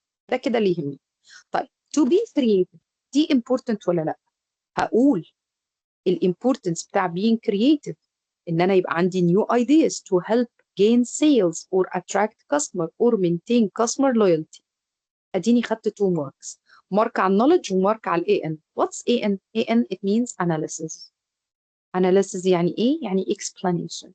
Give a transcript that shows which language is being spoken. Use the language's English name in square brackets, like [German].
[Arabic] ده كده اللي يهمني. طيب to be creative دي important ولا لا؟ هقول الامبورتنس بتاع [English] being creative ان انا يبقى عندي new ideas to help gain sales or attract customer or maintain customer loyalty. [Arabic] اديني خدت [English] 2 marks. [Arabic] مارك على knowledge ومارك على AN. [English] What's AN؟ AN it means analysis. [Arabic] analysis يعني ايه؟ يعني explanation.